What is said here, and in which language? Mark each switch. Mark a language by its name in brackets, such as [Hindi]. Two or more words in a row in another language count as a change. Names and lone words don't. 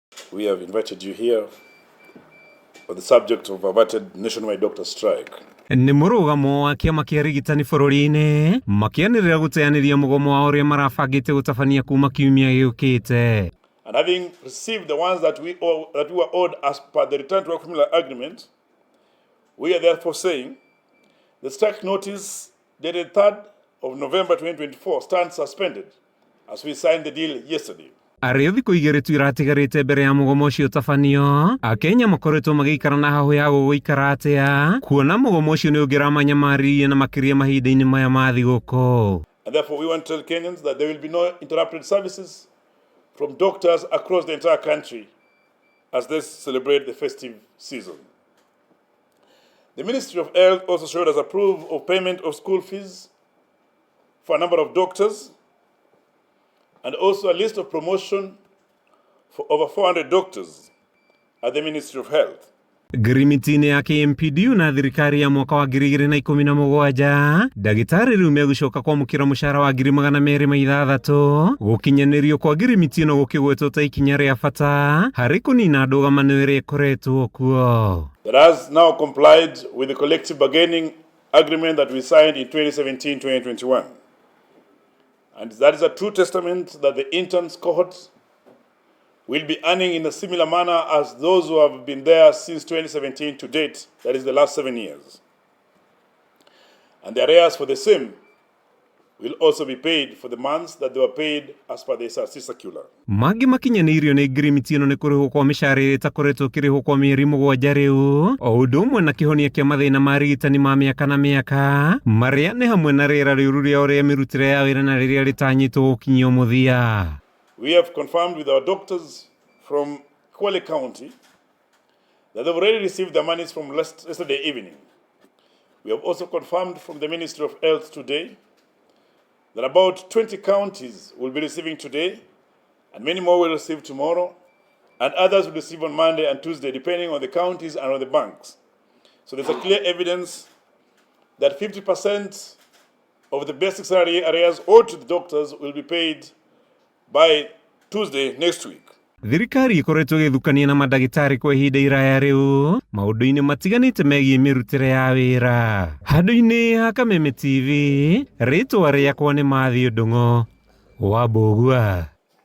[English] we have invited you here for the subject of averted nationwide doctor strike. [Kikuyu] Ni murugamo wa kiama kia arigitani bũrũri-inĩ makianĩrĩra guteaniria mugomo wa uria marabangĩte gũtabania kuma kiumia gĩũkĩte. [English] And having received the ones that we were owed as per the return to work criminal agreement, we are therefore saying the strike notice dated 3rd of November 2024 stands suspended as we signed the deal yesterday. [Kikuyu] Arĩ thikũ igĩrĩ tu iratigarĩte mbere ya mugomo ũcio ũtabanio, Akenya makoretwo magĩikara na hahu ya gũgũikara atĩa kuona mugomo ũcio nĩ ũngĩramanyamaririe na makĩria mahinda-inĩ maya ma thigũkũ. [English] And therefore we want to tell Kenyans that there will be no interrupted services from doctors across the entire country as they celebrate the festive season. The Ministry of Health also showed us approval of payment of school fees for a number of doctors and also a list of promotion for over 400 doctors at the Ministry of Health. [Kikuyu] Ngirimiti ya KMPDU na thirikari ya mwaka wa 2017 ndagĩtarĩ rĩu megũcoka kwamũkĩra mũcara wa 260,000 gũkinyanĩrio kwa Ngirimiti no gũkĩgwetwo ta ikinya rĩa bata harĩ kũnina ndũgamano ĩrĩa ĩkoretwo kuo. [English] That has now complied with the collective bargaining agreement that we signed in 2017-2021. And that is a true testament that the interns cohort will be earning in a similar manner as those who have been there since 2017 to date, that is the last 7 years. And the arrears for the same will also be paid for the months that they were paid as per the SRC circular. [Kikuyu] Magi makinyanirio nĩ Ngirimiti ĩno nĩ kũrĩhwo kwa mĩcara ĩrĩa ĩtakoretwo ĩkĩrĩhwo kwa mĩeri 7 rĩu, o ũndũ ũmwe na kĩhonia kĩa mathĩna ma arigitani ma mĩaka na mĩaka marĩa nĩ hamwe na rĩera rĩũru rĩa ũrĩa mĩrutĩre ya wĩra na rĩrĩa rĩtanyĩtwo gũkinyio mũthia. [English] We have confirmed with our doctors from Kwale County that they've already received their monies from yesterday evening. We have also confirmed from the Ministry of Health today that about 20 counties will be receiving today, and many more will receive tomorrow, and others will receive on Monday and Tuesday, depending on the counties and on the banks. So there's a clear evidence that 50% of the basic salary arrears owed to the doctors will be paid by Tuesday next week. [Kikuyu] Thirikari ikoretwo ĩgĩthukania na mandagĩtarĩ kwa ihinda iraya rĩu maũndũ-inĩ matiganĩte megiĩ mĩrutĩre ya wĩra. Handũ-inĩ ha Kameme TV, rĩtwa rĩakwa nĩ Mathiũ Ndung'u wa Mbũgua.